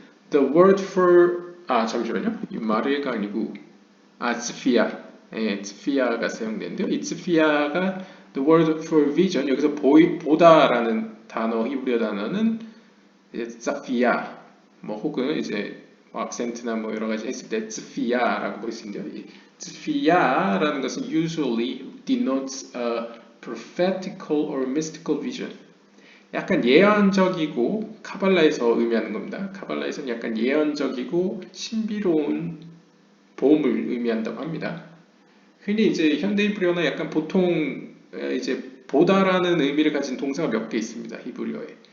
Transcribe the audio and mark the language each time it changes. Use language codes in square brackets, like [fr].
[en] The word for [ko] 잠시만요. 이 마리가 아니고 스피아. 스피아가 사용되는데요. 이 스피아가 [en] the word for vision, [ko] 여기서 보다라는 단어, 히브리어 단어는 사피아, 혹은 이제 악센트나 여러 가지 했을 때 스피아라고 부를 수 있는데요. 이 스피아라는 것은 [en] usually denotes a prophetical or mystical vision. [ko] 약간 예언적이고, 카발라에서 의미하는 겁니다. 카발라에서는 약간 예언적이고 신비로운 보험을 의미한다고 합니다. 흔히 이제 현대 히브리어나 약간 보통 이제 보다라는 의미를 가진 동사가 몇 개 있습니다. 히브리어에.